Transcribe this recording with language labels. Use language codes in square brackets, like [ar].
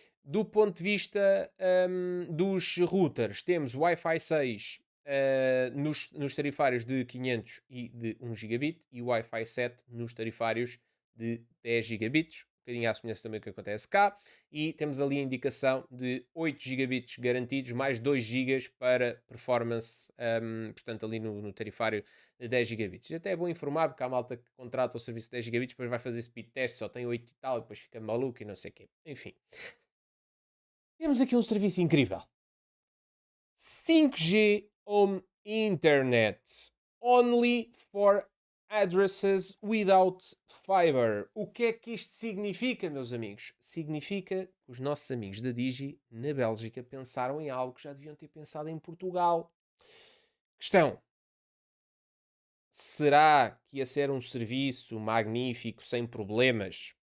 [pt] Do ponto de vista dos routers, temos Wi-Fi 6 nos tarifários de 500 e de 1 gigabit e Wi-Fi 7 nos tarifários de 10 gigabits, um bocadinho à semelhança também do que acontece cá, e temos ali a indicação de 8 gigabits garantidos, mais 2 gigas para performance, portanto ali no tarifário de 10 gigabits. Até é bom informar, porque há malta que contrata o serviço de 10 gigabits, depois vai fazer speed test, só tem 8 e tal, e depois fica maluco e não sei o quê. Enfim. Temos aqui um serviço incrível. [en] 5G Home Internet. Only for addresses without fiber. [pt] O que é que isto significa, meus amigos? Significa que os nossos amigos da Digi, na Bélgica, pensaram em algo que já deviam ter pensado em Portugal. Questão: será que ia ser um serviço magnífico, sem problemas?